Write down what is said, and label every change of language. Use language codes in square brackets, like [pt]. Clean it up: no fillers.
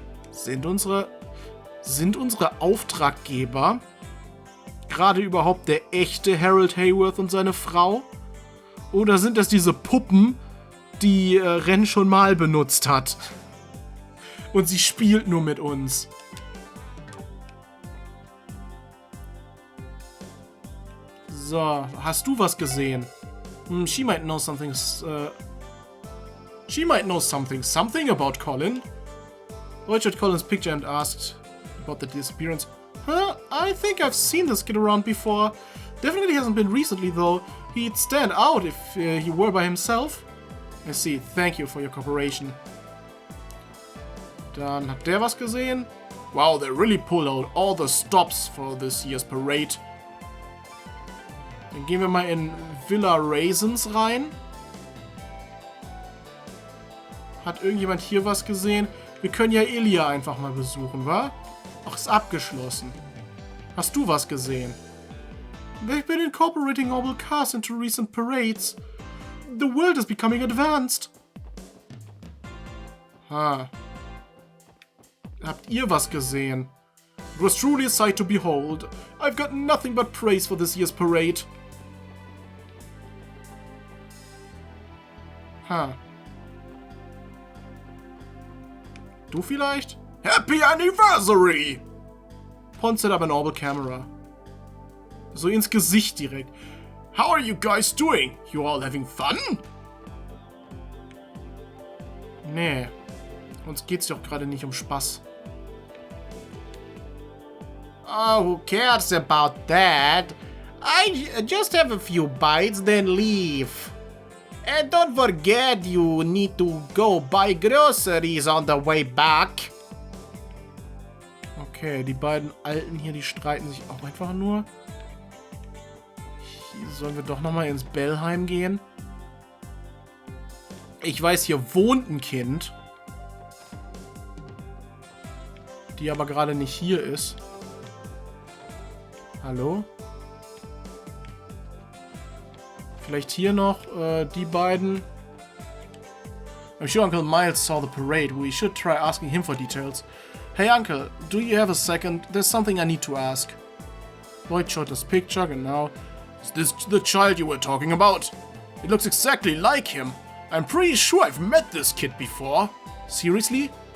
[de] Sind unsere Auftraggeber gerade überhaupt der echte Harold Hayworth und seine Frau? Oder sind das diese Puppen, die Ren schon mal benutzt hat? Und sie spielt nur mit uns. So, hast du was gesehen? [en] She might know something She might know something about Colin. Lloyd showed Colin's picture and asked about the disappearance. Huh? I think I've seen this kid around before. Definitely hasn't been recently though. He'd stand out if he were by himself. I see. Thank you for your cooperation. [de] Dann hat der was gesehen. [en] Wow, they really pulled out all the stops for this year's parade. [de] Dann gehen wir mal in Villa Raisins rein. Hat irgendjemand hier was gesehen? Wir können ja Ilya einfach mal besuchen, wa? Ach, ist abgeschlossen. Hast du was gesehen? [en] They've been incorporating all cars into recent parades. The world is becoming advanced. [de] Ha. Habt ihr was gesehen? [en] It was truly a sight to behold. I've got nothing but praise for this year's parade. Ha. [de] Du vielleicht? [en] Happy Anniversary! Pon set up an orbital camera. [de] So ins Gesicht direkt. [en] How are you guys doing? You all having fun? [de] Nee. Uns geht's doch gerade nicht um Spaß. [en] Oh, who cares about that? I just have a few bites, then leave. And don't forget you need to go buy groceries on the way back. [de] Okay, die beiden Alten hier, die streiten sich auch einfach nur. Hier sollen wir doch nochmal ins Bellheim gehen? Ich weiß, hier wohnt ein Kind. Die aber gerade nicht hier ist. Hallo? Vielleicht hier noch die beiden. [en] I'm sure Uncle Miles saw the parade. We should try asking him for details. Hey Uncle, do you have a second? There's something I need to ask. Lloyd showed us picture, [de] genau. [en] Is this the child you were talking about? It looks exactly like him. I'm pretty sure I've met this kid before. Seriously?